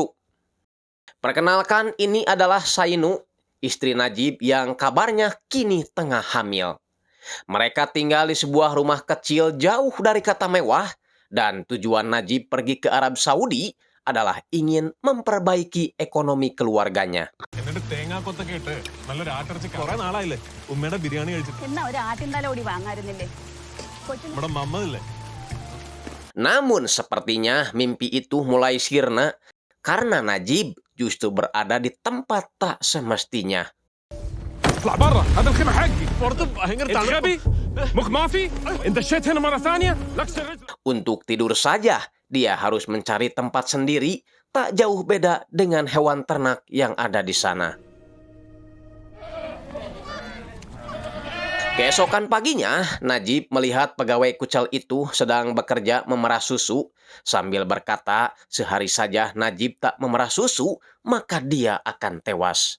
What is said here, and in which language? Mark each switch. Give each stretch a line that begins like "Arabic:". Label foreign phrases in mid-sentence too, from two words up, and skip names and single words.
Indonesian: Perkenalkan, ini adalah Sainu, istri Najib yang kabarnya kini tengah hamil. Mereka tinggal di sebuah rumah kecil jauh dari kata mewah, dan tujuan Najib pergi ke Arab Saudi adalah ingin memperbaiki ekonomi keluarganya.
Malayalam: എന്നിട്ട് തേങ്ങാക്കൊത്തൊക്കെ ഇട്ട് നല്ലൊരു ആട്ടിറച്ചി കുറെ നാളായില്ലേ ഉമ്മയുടെ ബിരിയാണി കഴിച്ചിട്ട്. എന്നാ ഒരു ആട്ടിൻ തലോടി വാങ്ങാറുന്നില്ലേ കൊച്ചിന് നമ്മുടെ മമ്മതില്ലേ.
Indonesian: Namun sepertinya mimpi itu mulai sirna karena Najib justru berada di tempat tak semestinya.
Arabic: اطلع برا هذا الخيمه حقي
Malayalam: പുറത്ത് ഭയങ്കര
Arabic: انت
Malayalam: തണുപ്പ്.
Arabic: غبي مخ ما في انت دشيت هنا مره ثانيه لكسر رجلك.
Indonesian: Untuk tidur saja, dia harus mencari tempat sendiri, tak jauh beda dengan hewan ternak yang ada di sana. Keesokan paginya, Najib melihat pegawai kucel itu sedang bekerja memerah susu, sambil berkata, sehari saja Najib tak memerah susu, maka dia akan tewas.